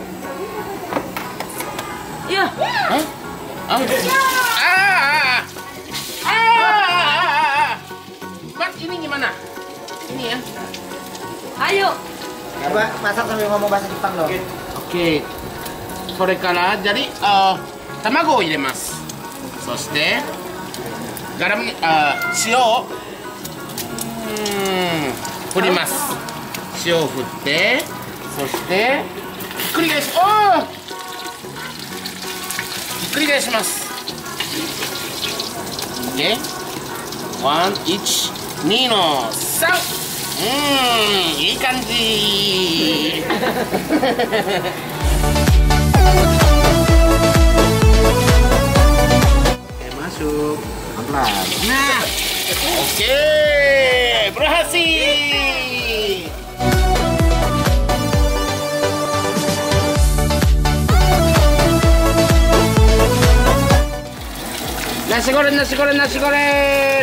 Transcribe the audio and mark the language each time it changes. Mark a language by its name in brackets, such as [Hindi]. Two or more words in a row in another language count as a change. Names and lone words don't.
[Indonesian] Iya. Hah? Mas, ini gimana? Ini ya. Ayo. Coba masak sambil ngomong bahasa Jepang loh. Oke. [Japanese] それからjadi卵を入れます。そしてガラム塩を振ります。塩を振って、そしてひっくり返し、ひっくり返します。で、1、1、2の3。いい感じ。 [Indonesian] Masuk. Pelan. Nah, oke, berhasil. Nasi goreng, nasi goreng, nasi goreng.